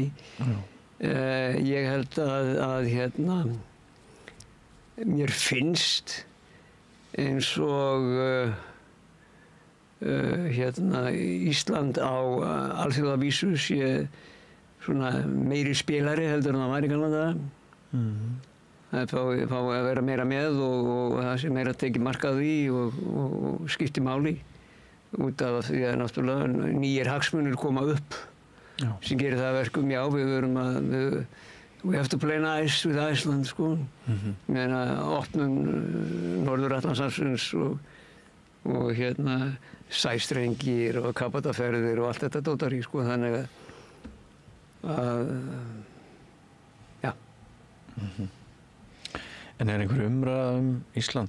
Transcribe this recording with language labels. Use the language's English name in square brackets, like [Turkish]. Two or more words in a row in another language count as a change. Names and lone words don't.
[Icelandic] Ég held að mér finnst eins og Ísland á alþjóðavísu sé svona meiri spilari heldur en það var í gamla daga. Það fá að vera meira með og það sé meira að tekið mark á því og skipti máli, út af því að náttúrulega nýjir hagsmunir koma upp sem gerir það verkum, já, [English] we have to play nice with Iceland, sko. [Icelandic] Meina opnum Norður-Atlantshafsins og sæstrengir og kapataferðir og allt þetta dótari, sko, þannig að já. En er einhver umræða Ísland?